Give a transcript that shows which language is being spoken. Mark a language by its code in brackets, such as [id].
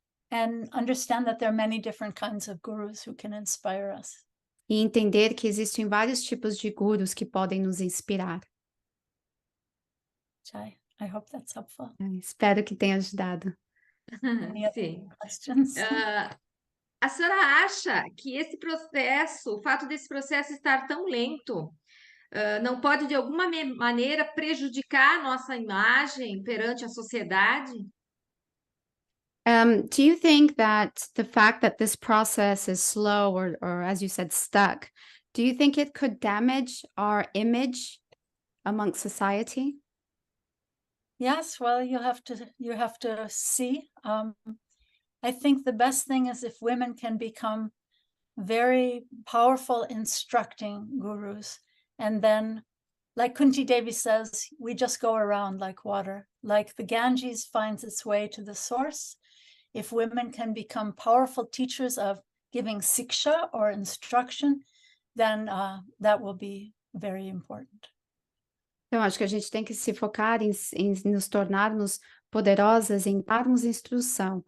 [en] And understand that there are many different kinds of gurus who can inspire us. [pt] E entender que existem vários tipos de gurus que podem nos inspirar. [en] Jai, I hope that's helpful. [pt] Espero que tenha ajudado. Sim. [en] Questions? [pt] A senhora acha que esse processo, o fato desse processo estar tão lento, não pode de alguma maneira prejudicar a nossa imagem perante a sociedade? [en] Do you think that the fact that this process is slow or as you said, stuck, do you think it could damage our image amongst society? Yes, well, you have to see. I think the best thing is if women can become very powerful instructing gurus, and then, like Kunti Devi says, we just go around like water. Like the Ganges finds its way to the source. If women can become powerful teachers of giving siksha or instruction, then that will be very important. [pt] Então, acho que a gente tem que se focar em nos tornarmos poderosas, em darmos instrução.